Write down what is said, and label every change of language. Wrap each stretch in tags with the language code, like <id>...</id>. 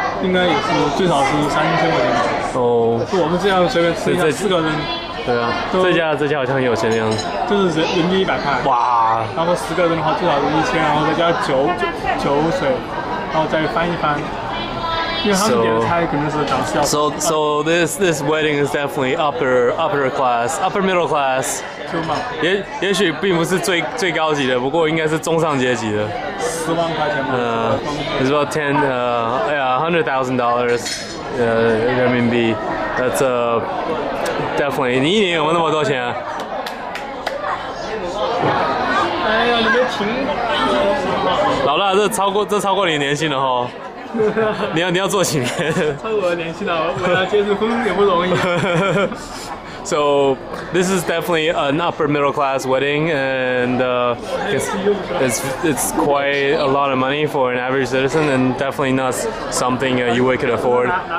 <zh>应该也是最少是3000块钱。哦。就我们这样随便吃一下4个人。对啊，这家好像很有钱的样子。就是人均100块。哇。然后10个人的话最少是1000，然后再加酒水。然后再翻一翻，因为他们点的菜可能是档次要。</zh> <en>So this wedding is definitely upper class, upper middle class.</en> <zh>也许并不是最高级的，不过应该是中上阶级的。 10万块钱吧。</zh> <en>It's about $100,000 人民币。 That's definitely.</en> <zh>你一年有没有那么多钱啊？哎呀，你别停！老大，这超过你的年薪了哈！你要做几年？超过我的年薪了，我要结婚也不容易。</zh> <en>So this is definitely an upper middle class wedding, and it's quite a lot of money for an average citizen, and definitely not something YiWei could afford.</en>